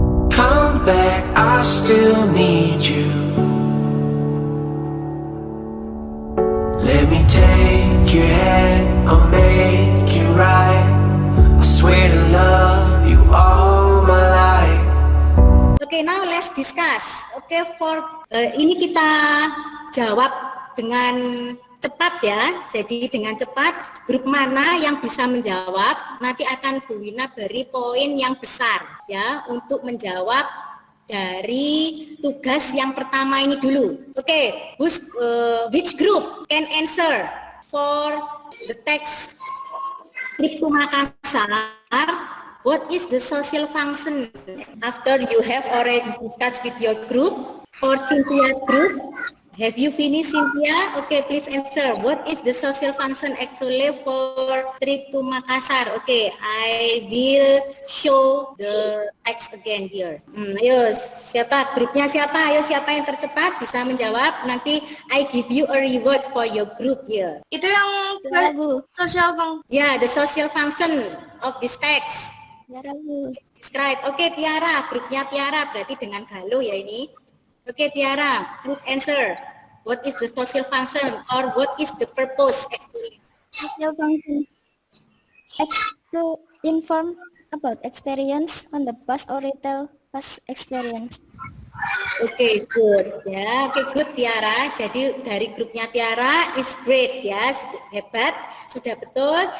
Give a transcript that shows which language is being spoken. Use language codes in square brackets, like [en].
[en] Come back, I still need you. Let me take your hand, I'll make it right. I swear to love you all my life. Okay, now let's discuss. [id] Okay, for ini kita jawab dengan cepat ya. Jadi dengan cepat, grup mana yang bisa menjawab, nanti akan Bu Wina beri poin yang besar ya untuk menjawab dari tugas yang pertama ini dulu. [en] Okay, which group can answer for the text trip to Makassar? What is the social function? After you have already discussed with your group, for Cynthia's group, have you finished, Cynthia? Okay, please answer. What is the social function actually for trip to Makassar? Okay, I will show the text again here. [id] Ayo, siapa? Grupnya siapa? Ayo, siapa yang tercepat bisa menjawab? Nanti [en] I give you a reward for your group here. [id] Itu yang social function. [en] Yeah, the social function of this text. [id] Tiara, Bu. [en] Describe. [id] Oke, Tiara, grupnya Tiara berarti dengan Galuh ya ini. [en] Oke, Tiara, please answer. What is the social function or what is the purpose actually? Social function. To inform about experience on the past or retell past experience. [id] Oke, good ya. Oke, good Tiara. Jadi dari grupnya Tiara [en] is great [id] ya, sudah hebat, sudah betul.